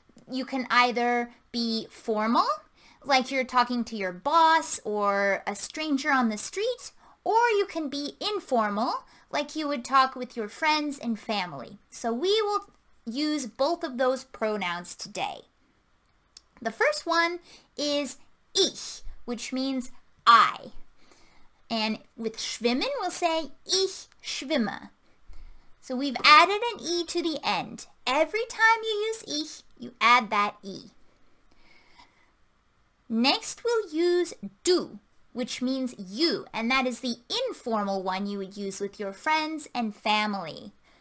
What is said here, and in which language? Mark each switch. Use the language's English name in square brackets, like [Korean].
[English] You can either be formal, like you're talking to your boss or a stranger on the street, or you can be informal, like you would talk with your friends and family. So we will use both of those pronouns today. The first one is ich, which means I. And with schwimmen, we'll say [German] ich schwimme. [English] So we've added an E to the end. Every time you use ich, you add that E. Next, we'll use du, which means you, and that is the informal one you would use with your friends and family.